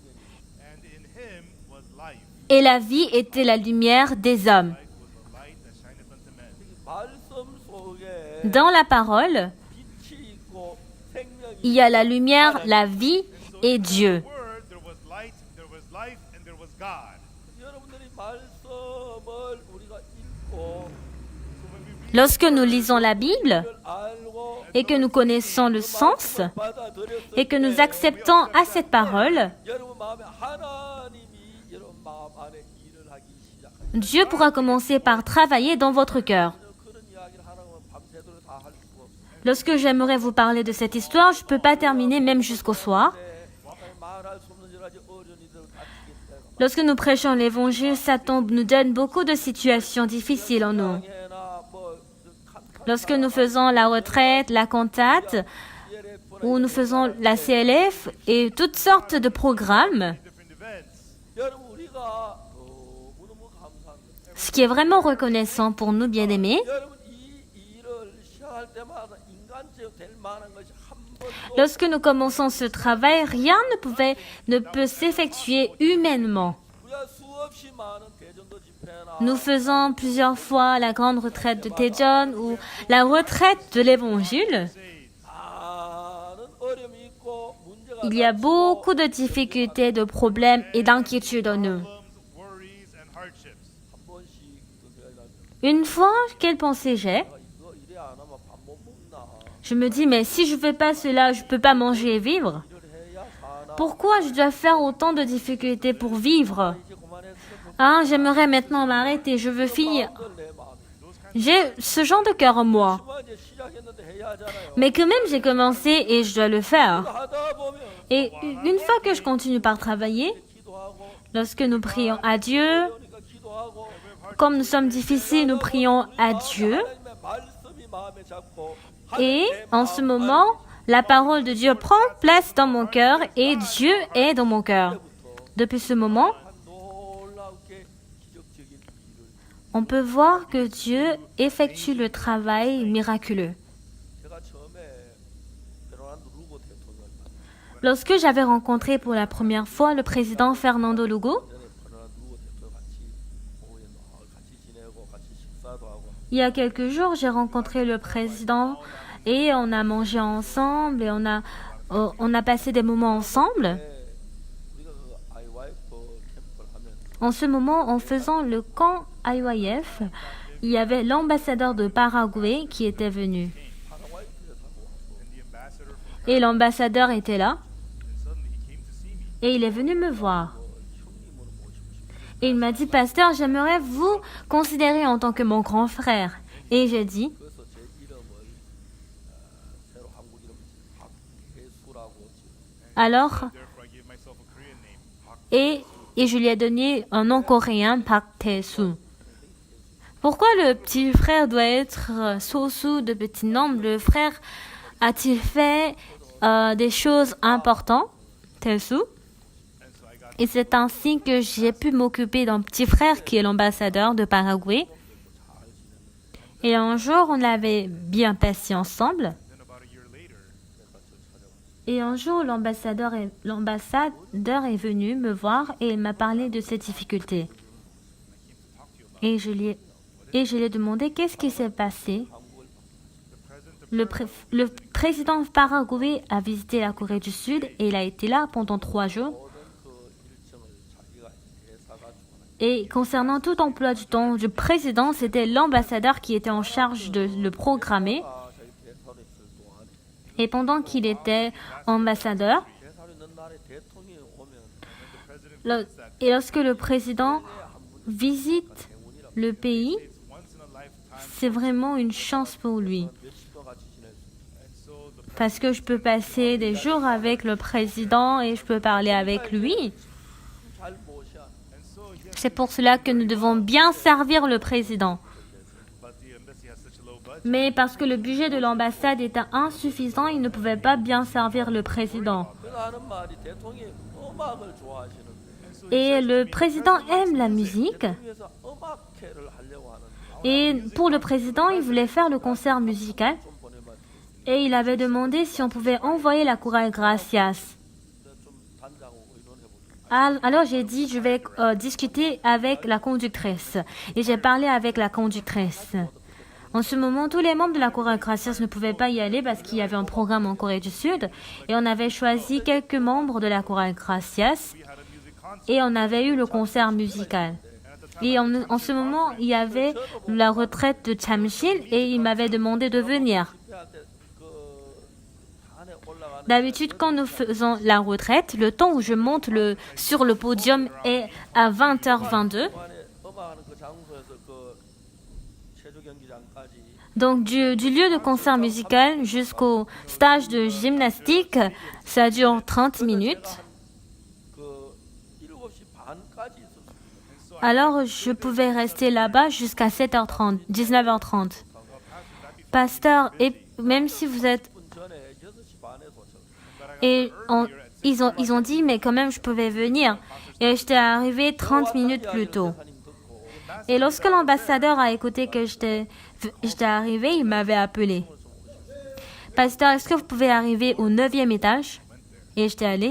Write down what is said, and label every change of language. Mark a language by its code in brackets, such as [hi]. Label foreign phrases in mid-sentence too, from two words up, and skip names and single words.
[fr] Et la vie était la lumière des hommes. Dans la parole, il y a la lumière, la vie et Dieu. [en] life and there was God. [ko] 여러분들이 말씀을 우리가 읽고 [fr] Lorsque nous lisons la Bible [ko] 알고 [fr] et que nous connaissons le sens et que nous acceptons à cette parole, [ko] 여러분 마음에 하나님이 여러분 마음 안에 일을 하기 시작합니다. [fr] Dieu pourra commencer par travailler dans votre cœur. [ko] 그런 이야기를 하라고 하면 밤새도록 다 할 수가 없어요. [fr] Lorsque j'aimerais vous parler de cette histoire, je ne peux pas terminer même jusqu'au soir. [ko] 말할 수 없는 여러 가지 어려움들 닥치게 되고 [fr] Lorsque nous prêchons l'évangile, Satan nous donne beaucoup de situations difficiles en nous. [ko] 해나 뭐 [fr] Lorsque nous faisons la retraite, la cantate, ou nous faisons la CLF et toutes sortes de programmes, [en] Different events. [ko] 여러분 우리가 너무너무 감사한 거예요. [fr] ce qui est vraiment reconnaissant pour nous, bien-aimés, [ko] 여러분 이 일을 시작할 때마다 인간적 될 만한 것이 한 번도 [fr] lorsque nous commençons ce travail, rien ne peut s'effectuer humainement. [ko] 우리가 수없이 많은 대전도 집회나 [fr] Nous faisons plusieurs fois la grande retraite de Daejeon ou la retraite de l'Évangile. [ko] 많은 어려움이 있고 문제가 [fr] Il y a beaucoup de difficultés, de problèmes et d'inquiétudes en nous. [en] Problems, worries, and hardships. [ko] 한 번씩 그 생각이 나죠. [fr] Une fois, quelle pensée j'ai? [ko] 이거 이래 안 하면 밥 못 먹나? [fr] Je me dis, mais si je ne fais pas cela, je ne peux pas manger et vivre. [ko] 일을 해야 사나? [fr] Pourquoi je dois faire autant de difficultés pour vivre? [ko] 이제 그만했어. [fr] Ah, j'aimerais maintenant m'arrêter, je veux finir. [ko] 내 마음이. [fr] J'ai ce genre de cœur en moi. [ko] 그만 이제 시작했는데 해야 하잖아요. [fr] Mais quand même, j'ai commencé et je dois le faire. [ko] 하다 보면 [fr] Et une fois que je continue par travailler, [ko] 기도하고 [fr] lorsque nous prions à Dieu, [ko] 그러니까 기도하고 [fr] comme nous sommes difficiles, nous prions à Dieu. [ko] 하나님의 말씀이 마음에 잡고 [fr] Et en ce moment, la parole de Dieu prend place dans mon cœur et Dieu est dans mon cœur. Depuis ce moment, [ko] 놀랍게 기적적인 일을 [fr] on peut voir que Dieu effectue le travail miraculeux. [ko] 제가 처음에 페르난도 루고 대통령을 만났어요. [fr] Lorsque j'avais rencontré pour la première fois le président Fernando Lugo, [ko] 전에 페르난도 루고 대통령 같이 오후에 같이 지내고 같이 식사도 하고 [fr] il y a quelques jours, j'ai rencontré le président et on a mangé ensemble et on a passé des moments ensemble. [ko] 우리가 그 IYF 캠프를 하면 [fr] En ce moment, en faisant le camp IYF, il y avait l'ambassadeur de Paraguay qui était venu. [ko] 파라과이에서 하고 와서 [en] And the ambassador from [fr] Et l'ambassadeur était là [en] and suddenly he came to see me. [fr] et il est venu me voir. [ko] 형님으로 모시고 싶어요. [fr] Et il m'a dit, pasteur, j'aimerais vous considérer en tant que mon grand frère. Et j'ai dit, [ko] 그래서 제 이름을 새로 한국 이름 박혜수라고 지금 [fr] alors, [en] Therefore, I gave myself a Korean name. [fr] et je lui ai donné un nom coréen, Park Tae-soo. Pourquoi le petit frère doit être So-soo de petit nom? Le frère a-t-il fait des choses importantes, Tae-soo? [en] And so I got [fr] Et c'est ainsi que j'ai pu m'occuper d'un petit frère qui est l'ambassadeur de Paraguay. Et un jour, on avait bien passé ensemble. [en] then about a year later, [fr] Et un jour, l'ambassadeur est venu me voir et il m'a parlé de ses difficultés. Et je lui ai demandé qu'est-ce qui s'est passé. Le président Paraguay a visité la Corée du Sud et il a été là pendant 3 jours. [ko] 모든 그 일정을 자기가 대사가 주관하는 [fr] Et concernant tout emploi du temps du président, c'était l'ambassadeur qui était en charge de le programmer. [ko] 자기 대사로 있을 동안에 [fr] Et pendant qu'il était ambassadeur, [ko] 대사로 있는 날에 대통령이 오면 [fr] et lorsque le président visite le pays, [en] it's once in a lifetime. [fr] c'est vraiment une chance pour lui. [ko] 며칠 동안 같이 지낼 수 있어요. [en] And so the [fr] Parce que je peux passer des jours avec le président et je peux parler avec lui. [ko] 잘 모셔. [en] and so yes, [fr] C'est pour cela que nous devons bien servir le président. [en] but the embassy has such a low budget. [fr] Mais parce que le budget de l'ambassade était insuffisant, il ne pouvait pas bien servir le président. [ko] 그래서 하는 말이 대통령이 음악을 좋아하시는데 [fr] Et le président aime la musique. [ko] 위해서 음악회를 하려고 하는데 [fr] Et pour le président, il voulait faire le concert musical. [ko] 좀 보내면 [fr] Et il avait demandé si on pouvait envoyer la chorale Gracias. [ko] 좀 단장하고 의논해 보죠. [fr] Alors j'ai dit, je vais discuter avec la conductrice. Et j'ai parlé avec la conductrice. En ce moment, tous les membres de la chorale Gracias ne pouvaient pas y aller parce qu'il y avait un programme en Corée du Sud. Et on avait choisi quelques membres de la chorale Gracias. [en] We had a music [fr] et on avait eu le concert musical. Et en ce moment, il y avait la retraite de Chamsil et il m'avait demandé de venir. [ko] 집회할 때그 단에 올라가는 [fr] D'habitude, quand nous faisons la retraite, le temps où je monte sur le podium est à 20h22. [ko] 동안에 음악하는 그 장소에서 그 체조 경기장까지 [fr] Donc du lieu de concert musical jusqu'au stage de gymnastique, ça dure 30 minutes. [ko] 그 7시 반까지 있었습니다. [fr] Alors je pouvais rester là-bas jusqu'à 7h30, 19h30. Pasteur, et même si vous êtes... [ko] 10분 전에 6시 반에 도착. [fr] Et ils ont dit, mais quand même, je pouvais venir. Et j'étais arrivée 30 minutes plus tôt. Et lorsque l'ambassadeur a écouté que j'étais arrivée, il m'avait appelé. Pasteur, est-ce que vous pouvez arriver au 9e étage? Et j'étais allée.